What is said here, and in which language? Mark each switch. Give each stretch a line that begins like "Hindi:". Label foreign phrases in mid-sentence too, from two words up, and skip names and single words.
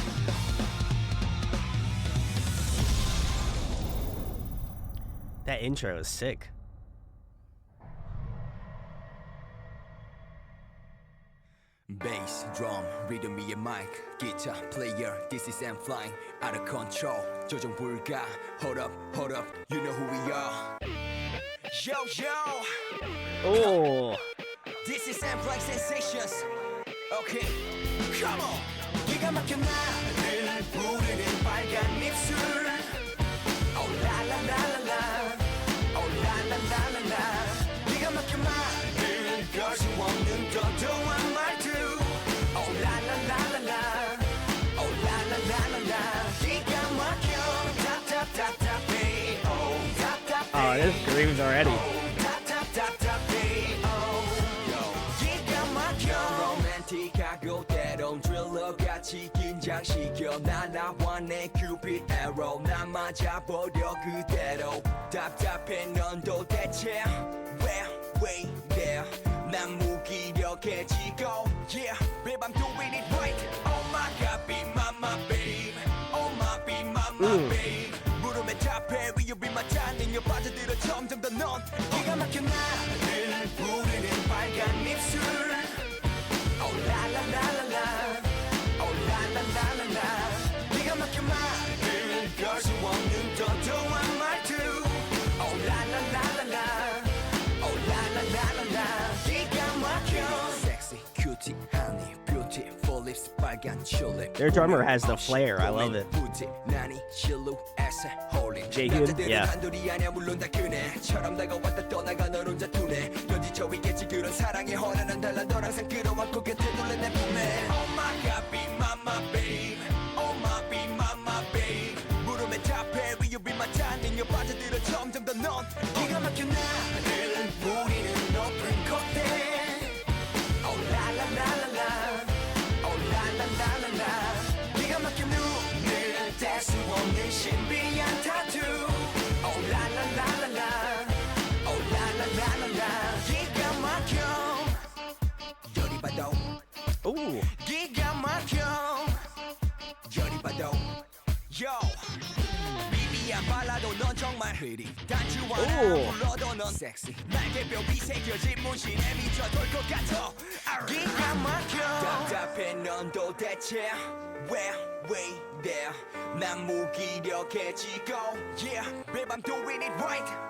English: That intro is sick. Bass, drum, rhythm 위에 mic, guitar, player, this is N.Flying, out of control,
Korean: 조정 불가,
English: hold up, you know who we are. Yo, yo! Oh! This is N.Flying sensations. Okay, come on!
Korean: 기가 막혀 나를 부르는 빨간 입술.
English: Oh la la la la la, oh la la la la la.
Korean: 기가 막혀 말을 걸 수 없는 도도한 말투.
English: Oh la la la la la, oh la la la la la.
Korean: 기가 막혀
English: tap tap tap tap hey, oh tap tap. Oh, this grooves already.
Korean: 로맨틱하고 때론 드릴러같이 긴장시켜 나 나와 내 큐피드 에러 나 맞아버려 그대로 답답해 넌 도대체 왜 there 난 무기력해지고
English: yeah babe I'm doing it right oh my god be my babe oh my be my babe
Korean: 물음에 답해
English: will you be my darling
Korean: 여 빠져들어 점점 더 넌 기가 막혀 나를 부르는 빨간 입술
English: oh la la la la la oh la la la la la
Korean: 기가 막혀 말을 걸 수 없는 도도한 말투
English: oh la la la la la oh la la la la la
Korean: 기가 막혀
English: sexy cutie honey beautiful lips
Korean: 빨간 tulip
English: Their drummer has the flair. I love it. Jaehyun, yeah.
Korean: 물론 다 그네처럼 다가왔다 떠나가 널 혼자 두네 넌 지쳐 있겠지 그런 사랑의 허나는 달라 널 항상 끌어안고 곁에 둘러 내 품에
English: Oh my god be my babe Oh my be my babe
Korean: 물음에 답해
English: will you be my darling
Korean: 여 빠져들어 점점 더 넌 기가 막혀 나를 부리는 높은 콧대
English: Oh la la la la la Oh la la la la la
Korean: 기가 막혀 눈을 뗄 수 없는 신비한 타투
English: Oh la la la la la Oh la la la la la
Korean: 기가 막혀 열이 받아 Ooh. 기가 막혀 열이 받아 Yo 미비한 발라도 넌 정말 흐리 단추하나 불러도 넌 섹시 날개뼈 비새겨진 문신에 미쳐 돌 것 같아 기가 막혀 답답해 넌 도대체 왜 there 난 무기력해지고
English: Yeah babe I'm doing it right